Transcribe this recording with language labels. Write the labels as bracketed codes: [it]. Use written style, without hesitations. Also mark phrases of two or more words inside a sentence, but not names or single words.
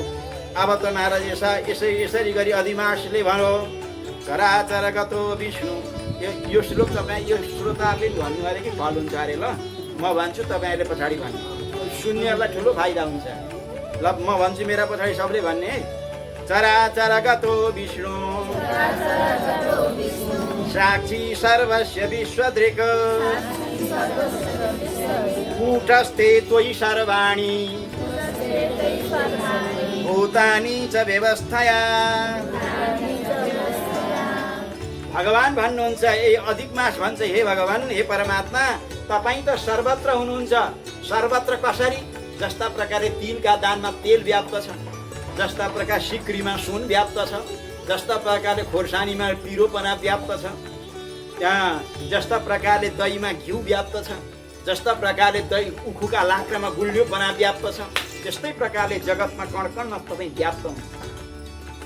[ne] अब त महाराज यसरी गरी अधिमासले भनो [sa] चराचर गतो विष्णु। [ne] यो श्लोक तपाईँ यो श्रोताहरूले भन्नु अरे कि फल हुन्छ अरे। ल म भन्छु, तपाईँहरूले पछाडि भन्नु, सुन्नेहरूलाई ठुलो फाइदा हुन्छ। ल म भन्छु, मेरा पछाडि सबले भन्ने है। [sa] चराचर गतो विष्णु साक्षी सर्वस्य विश्वदृक् कूटस्थे त्वयि सर्वाणि भूतानि च व्यवस्थया। [ne] भगवान भन्नुहुन्छ, ए अधिक मास भन्छ, हे भगवान, हे परमात्मा, तपाईँ त सर्वत्र हुनुहुन्छ। सर्वत्र कसरी? जस्ता प्रकारले तिलका दानमा तेल व्याप्त छ, जस्ता प्रकार सिक्रीमा सुन व्याप्त छ, जस्ता प्रकारले खोर्सानीमा पिरोपना व्याप्त छ, त्यहाँ जस्ता प्रकारले दहीमा घिउ व्याप्त छ, जस्ता प्रकारले दही उखुका लाक्रामा गुलियोपना व्याप्त छ, त्यस्तै प्रकारले जगतमा कणकणमा तपाईँ व्याप्त हुनुहुन्छ।